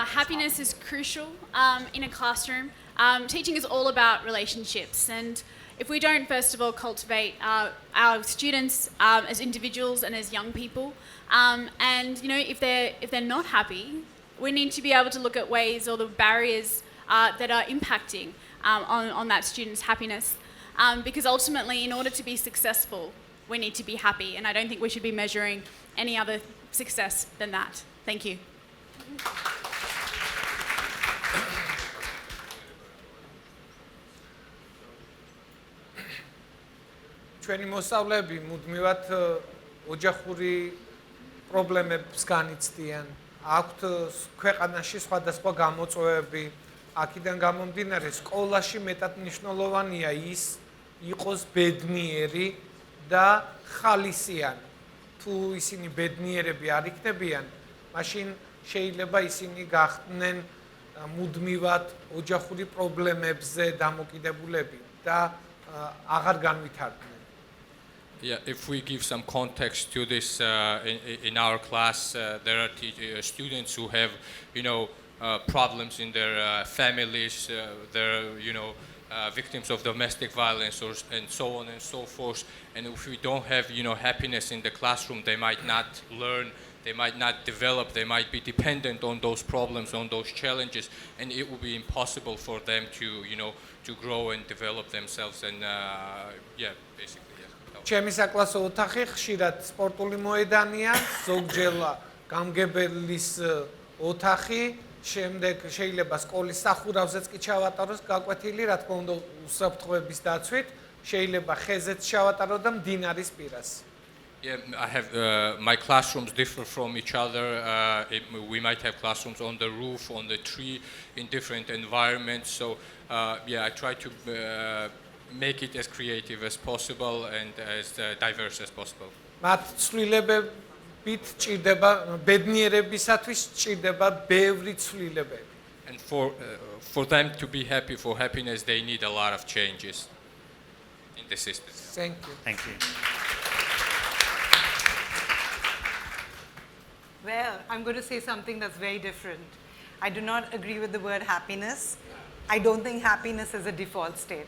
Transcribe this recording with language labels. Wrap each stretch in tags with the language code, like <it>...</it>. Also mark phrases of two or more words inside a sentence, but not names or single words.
<en>Happiness is crucial in a classroom. Teaching is all about relationships, and if we don't first of all cultivate our students as individuals and as young people, and if they're not happy, we need to be able to look at ways or the barriers that are impacting on that student's happiness, because ultimately, in order to be successful, we need to be happy, and I don't think we should be measuring any other success than that. Thank you.</en> <ka>ჩვენი მოსწავლეები მუდმივად ოჯახური პრობლემებს განიცდიან. აქვთ ქვეყანაში სხვადასხვა გამოწვევები. აქედან გამომდინარე, სკოლაში მეტად მნიშვნელოვანია ის იყოს ბედნიერი და ხალისიანი. თუ ისინი ბედნიერები არ იქნებიან, მაშინ შეიძლება ისინი გახდნენ მუდმივად ოჯახური პრობლემებზე დამოკიდებულები და აღარ განვითარდნენ.</ka> <en>Yeah, if we give some context to this, in our class, there are students who have, problems in their families. They're, victims of domestic violence, and so on and so forth. And if we don't have, happiness in the classroom, they might not learn. They might not develop. They might be dependent on those problems, on those challenges, and it will be impossible for them to, to grow and develop themselves. And basically.</en> <ka>ჩემი საკლასო ოთახი ხშირად სპორტული მოედანია, ზოგჯერ გამგებლის ოთახი, შემდეგ შეიძლება სკოლის სახურავზეც კი ჩავატაროს გაკვეთილი, რა თქმა უნდა უსაფრთხოების დაცვით, შეიძლება ხეზეც ჩავატარო და მდინარის პირას.</ka> <en>Yeah, I have my classrooms differ from each other. We might have classrooms on the roof, on the tree, in different environments. So I try to make it as creative as possible and as diverse as possible.</en> <ka>მათ ცვლილებებით ჭირდება ბედნიერებისათვის ჭირდება ბევრი ცვლილებები.</ka> <en>And for them to be happy, for happiness, they need a lot of changes in the system. Thank you. Thank you. Well, I'm going to say something that's very different. I do not agree with the word happiness. I don't think happiness is a default state.</en>